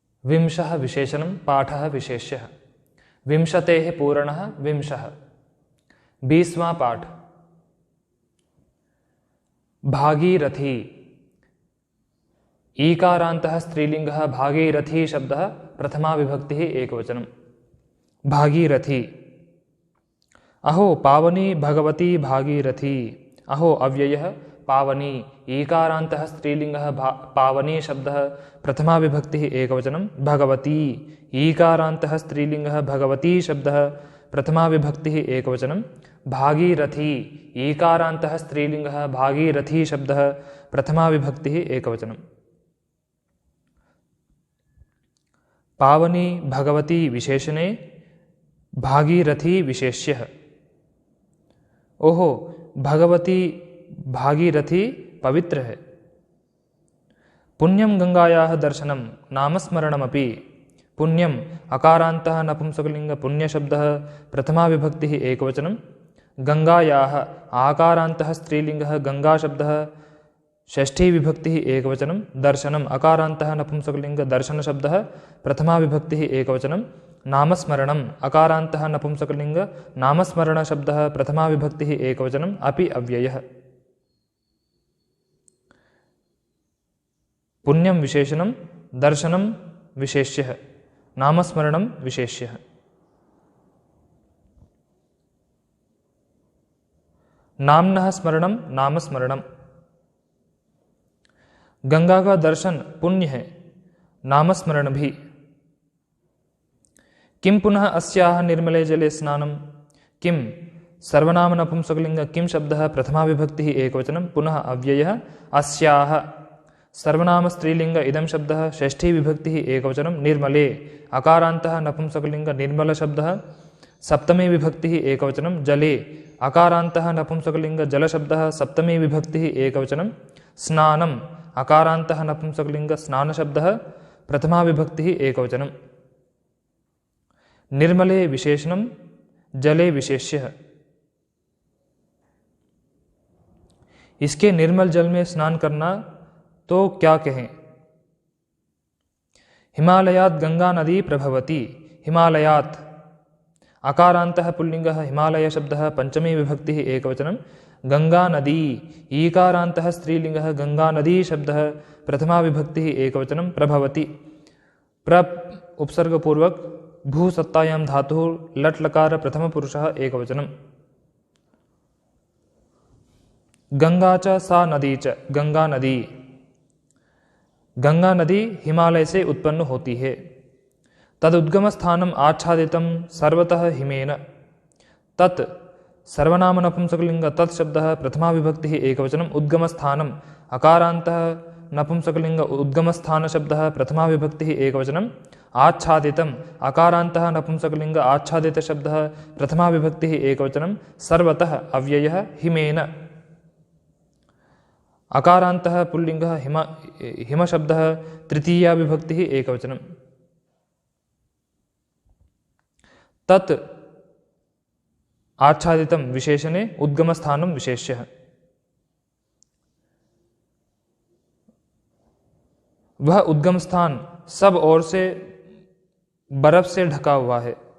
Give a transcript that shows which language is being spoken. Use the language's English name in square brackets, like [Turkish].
[Sanskrit] विंशः विशेषणं, पाठः विशेष्यः। विंशतेः पूरणः विंशः। [Hindi] 20वां पाठ। [Sanskrit] भागीरथी ईकारान्तः स्त्रीलिङ्गः भागीरथी शब्दः प्रथमा विभक्तिः एकवचनं। भागीरथी। अहो पावनी भगवती भागीरथी। अहो अव्ययः पावनी ईकारान्तः स्त्रीलिङ्गः पावनी शब्दः प्रथमा विभक्तिः एकवचनं। भगवती ईकारान्तः स्त्रीलिङ्गः भगवती शब्दः प्रथमा विभक्तिः एकवचनं। भागीरथी ईकारान्तः स्त्रीलिङ्गः भागीरथी शब्दः प्रथमा विभक्तिः एकवचनं। पावनी भगवती विशेषणे, भागीरथी विशेष्यः। [Hindi] ओहो भगवती भागीरथी पवित्र है। [Sanskrit] पुण्यं गंगायाः दर्शनं नामस्मरणमपि। पुण्यम अकारान्तः नपुंसकलिङ्ग पुण्यशब्दः प्रथमा विभक्तिः एकवचनं। गंगायाः आकारान्तः स्त्रीलिङ्गः गंगाशब्दः षष्ठी विभक्तिः एकवचनं। दर्शनम् अकारान्तः नपुंसकलिङ्ग दर्शनशब्दः प्रथमा विभक्तिः एकवचनं। नामस्मरणम् अकारान्तः नपुंसकलिङ्ग नामस्मरणशब्दः प्रथमा विभक्तिः एकवचनं। अपि अव्ययः। पुण्यं विशेषणं, दर्शनं विशेष्यः, नामस्मरणं विशेष्यः। नाम्नः स्मरणं नामस्मरणम्। [Hindi] गंगा का दर्शन पुण्य है, नामस्मरण भी। [Sanskrit] किं पुनः अस्याः निर्मले जले स्नानं। किं सर्वनाम नपुंसकलिङ्ग किं शब्दः प्रथमा विभक्तिः एकवचनं। पुनः अव्ययः। अस्याः सर्वनाम स्त्रीलिङ्ग इदं शब्दः षष्ठी विभक्तिः एकवचनं। निर्मले अकारान्तः नपुंसकलिङ्ग निर्मल शब्दः सप्तमी विभक्तिः एकवचनं। जले अकारान्तः नपुंसकलिङ्ग जल शब्दः सप्तमी विभक्तिः एकवचनं। स्नानम् अकारान्तः नपुंसकलिङ्ग स्नान शब्दः प्रथमा विभक्तिः एकवचनं। निर्मले विशेषणं, जले विशेष्यः। [Hindi] इसके निर्मल जल में स्नान करना तो क्या कहें। [Sanskrit] हिमालयात् गंगा नदी प्रभवति। हिमालयात् अकारान्तः पुल्लिङ्गः हिमालय शब्दः पंचमी विभक्तिः एकवचनं। गंगा नदी ईकारान्तः स्त्रीलिङ्गः गंगा नदी शब्दः प्रथमा विभक्तिः एकवचनं। प्रभवति प्र उपसर्गपूर्वक भूसत्तायां धातुः लट् लकार प्रथम पुरुषः एकवचनं। गंगा च सा नदी च गंगा नदी। [Hindi] गंगा नदी हिमालय से उत्पन्न होती है। [Sanskrit] तदुद्गम स्थानम आच्छादितं सर्वतः हिमेन। तत् सर्वनाम नपुंसकलिङ्ग तत् शब्दः प्रथमा विभक्तिः एकवचनं। उद्गम स्थानम अकारान्तः नपुंसकलिङ्ग उद्गम स्थान शब्दः प्रथमा विभक्तिः एकवचनं। आच्छादितम् अकारान्तः नपुंसकलिङ्ग आच्छादित शब्दः प्रथमा विभक्तिः एकवचनं। सर्वतः अव्ययः। हिमेन अकारान्तः पुल्लिङ्गः हिम शब्दः तृतीया विभक्तिः एकवचनं। तत् आच्छादितं विशेषणे उद्गमस्थानं विशेष्यः। [Hindi] वह उद्गम स्थान सब ओर से बर्फ से ढका हुआ है।